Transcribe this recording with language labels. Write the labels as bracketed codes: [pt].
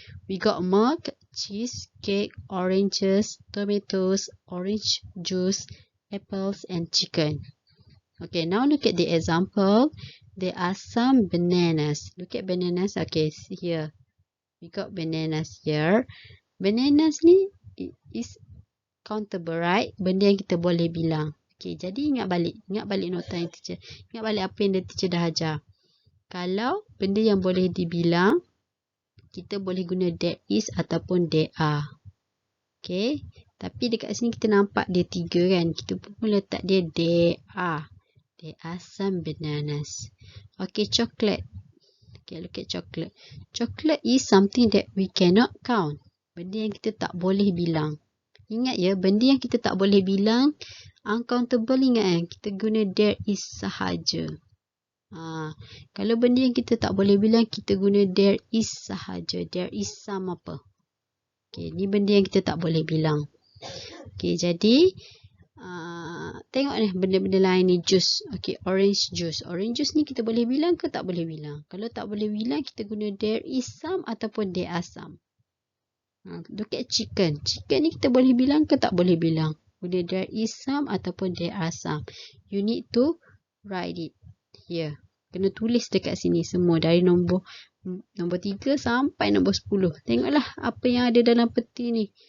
[en] We got milk, cheese, cake, oranges, tomatoes, orange juice, apples and chicken. Okay, now look at the example. There are some bananas. Look at bananas. Okay, see here. We got bananas here. Bananas ni is countable, right? [ms] Benda yang kita boleh bilang. Okay, jadi ingat balik nota yang teacher. Ingat balik apa yang teacher dah ajar. Kalau benda yang boleh dibilang, kita boleh guna there is ataupun there are. Okay, tapi dekat sini kita nampak dia 3 kan. Kita pun letak dia there are. [en] There are some bananas. Okay, chocolate. Okay, look at chocolate. Chocolate is something that we cannot count. [ms] Benda yang kita tak boleh bilang. Ingat ya, benda yang kita tak boleh bilang, uncountable, ingat kan? Kita guna there is sahaja. Kalau benda yang kita tak boleh bilang, kita guna there is sahaja. [en] There is some [ms] apa. Okay, ni benda yang kita tak boleh bilang. Okay, jadi tengok ni benda-benda lain ni. Juice. [en] Okay, orange juice. [ms] Orange juice ni kita boleh bilang ke tak boleh bilang? Kalau tak boleh bilang, kita guna there is some ataupun there are some. [en] Look at chicken. [ms] Chicken ni kita boleh bilang ke tak boleh bilang? [en] Guna there is some ataupun there are some. You need to write it here. [ms] Kena tulis dekat sini semua. Dari nombor 3 sampai nombor 10. Tengoklah apa yang ada dalam peti ni.